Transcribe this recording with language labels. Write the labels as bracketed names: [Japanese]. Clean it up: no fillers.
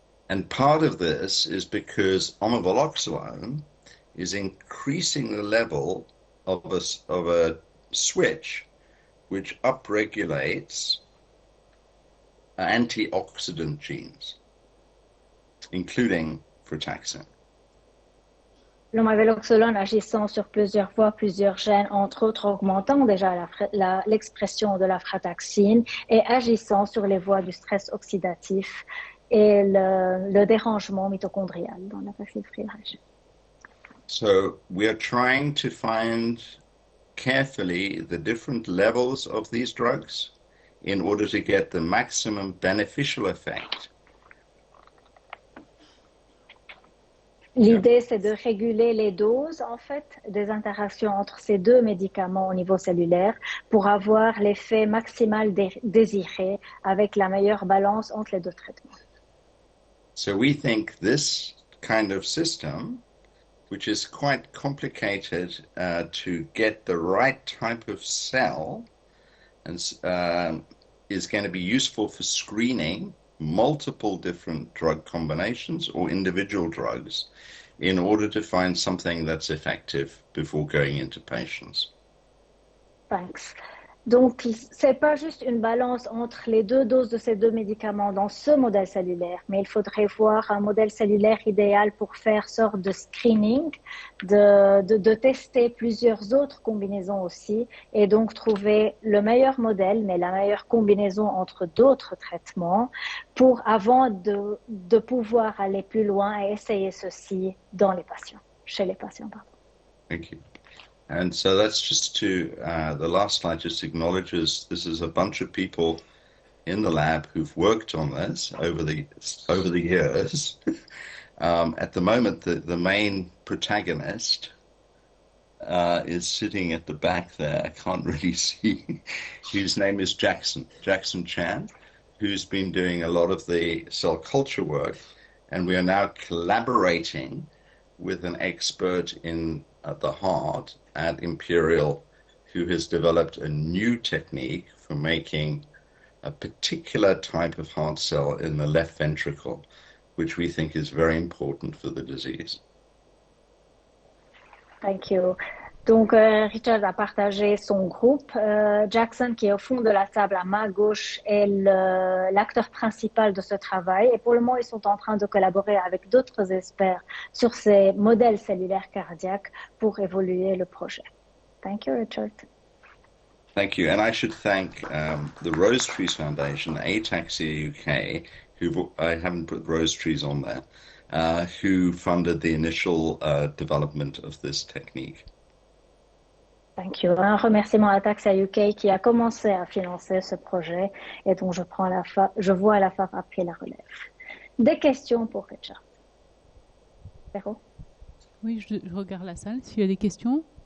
[English] And part of this is because omaveloxolone is increasing the level of a switch which upregulates antioxidant genes, including frataxin. [French] L'omaveloxolone agissant sur plusieurs voies, plusieurs gènes, entre autres augmentant déjà l'expression de la frataxine et agissant sur les voies du stress oxydatif et le dérangement mitochondrial dans la bacille Friedreich. [English] So we are trying to find carefully the different levels of these drugs in order to get the maximum beneficial effect. [French] L'idée, c'est de réguler les doses, en fait, des interactions entre ces deux médicaments au niveau cellulaire pour avoir l'effet maximal désiré avec la meilleure balance entre les deux traitements. [English] So we think this kind of system, which is quite complicated to get the right type of cell, and is going to be useful for screening multiple different drug combinations or individual drugs in order to find something that's effective before going into patients. Thanks. [French] Donc, ce n'est pas juste une balance entre les deux doses de ces deux médicaments dans ce modèle cellulaire, mais il faudrait voir un modèle cellulaire idéal pour faire sorte de screening, de tester plusieurs autres combinaisons aussi, et donc trouver le meilleur modèle, mais la meilleure combinaison entre d'autres traitements, avant de pouvoir aller plus loin et essayer ceci chez les patients. Pardon. [English] Thank you. And so that's just the last slide just acknowledges this is a bunch of people in the lab who've worked on this over the years. At the moment, the main protagonist is sitting at the back there. I can't really see. His name is Jackson Chan, who's been doing a lot of the cell culture work. And we are now collaborating with an expert in the heart at Imperial, who has developed a new technique for making a particular type of heart cell in the left ventricle, which we think is very important for the disease. Thank you. [French] Donc, Richard a partagé son groupe. Jackson, qui est au fond de la table à ma gauche, est l'acteur principal de ce travail. Et pour le moment, ils sont en train de collaborer avec d'autres experts sur ces modèles cellulaires cardiaques pour évoluer le projet. [English] Thank you, Richard. Thank you. And I should thank the Rose Trees Foundation, Ataxie UK, who I haven't put rose trees on there, who funded the initial development of this technique. Thank you. [French] Un remerciement à Ataxie UK qui a commencé à financer ce projet et dont je vois à la FAF après la relève. Des questions pour Richard? Véro? Oui, je regarde la salle. S'il y a des questions?